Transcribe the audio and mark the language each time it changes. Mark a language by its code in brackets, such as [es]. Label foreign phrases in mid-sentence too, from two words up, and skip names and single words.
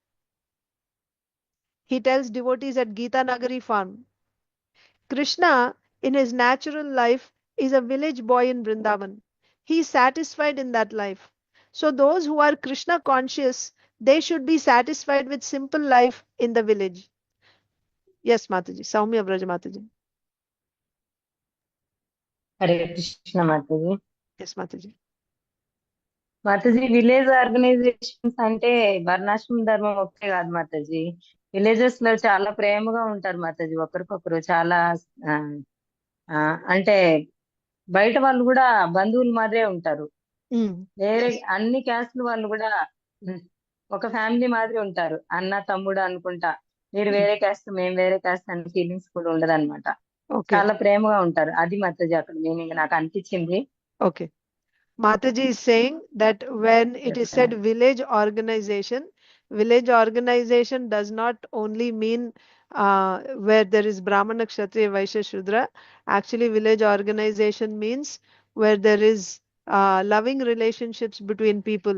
[en] He tells devotees at Gita Nagari farm. Krishna, in his natural life, is a village boy in Vrindavan. He is satisfied in that life. So, those who are Krishna conscious, they should be satisfied with simple life in the village. Yes, Mataji. Saumya Braja Mataji. Hare Krishna Mataji. Yes, Mataji. [te] మాతాజీ [en] village organizations [te] అంటే వర్ణాశ్రమ ధర్మం ఒకటే కాదు మాతాజీ. విలేజెస్ లో చాలా ప్రేమగా ఉంటారు మాతాజీ, ఒకరికొకరు చాలా ఆ, ఆ, అంటే బయట వాళ్ళు కూడా బంధువుల మాదిరే ఉంటారు. వేరే అన్ని క్యాస్ట్ల వాళ్ళు కూడా ఉమ్, ఒక ఫ్యామిలీ మాదిరి ఉంటారు. అన్న తమ్ముడు అనుకుంటా. మీరు వేరే క్యాస్ట్ మేము వేరే క్యాస్ట్ అనే ఫీలింగ్స్ కూడా ఉండదు అనమాట. చాలా ప్రేమగా ఉంటారు. అది మాతాజీ అక్కడ మీనింగ్ నాకు అనిపించింది. [en] Okay. Mataji is saying that when it is said village organization does not only mean where there is Brahmana, Kshatriya, Vaishya, Shudra. Actually, village organization means where there is loving relationships between people.